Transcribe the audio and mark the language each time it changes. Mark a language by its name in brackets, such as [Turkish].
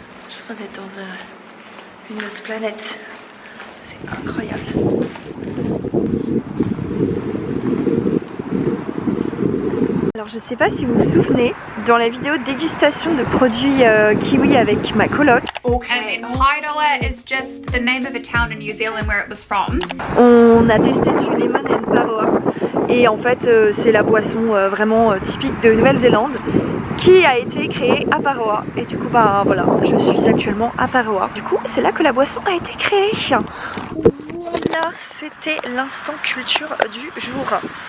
[French] Je sens d'être dans une autre planète, c'est incroyable. Alors je sais pas si vous vous souvenez, dans la vidéo de dégustation de produits kiwi avec ma coloc, [English] Okay. Heidola is just the name of a town in New Zealand where it was from. [French] on a testé du lemon and Paroa et en fait c'est la boisson vraiment typique de Nouvelle-Zélande qui a été créée à Paroa et du coup bah voilà, je suis actuellement à Paroa. Du coup c'est là que la boisson a été créée. Voilà, c'était l'instant culture du jour.